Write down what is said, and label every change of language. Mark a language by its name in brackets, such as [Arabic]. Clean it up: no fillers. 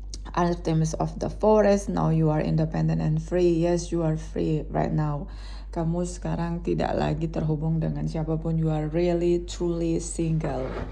[English] Artemis of the forest, now you are independent and free. Yes, you are free right now. [Indonesian] Kamu sekarang tidak lagi terhubung dengan siapapun. [English] You are really, truly single.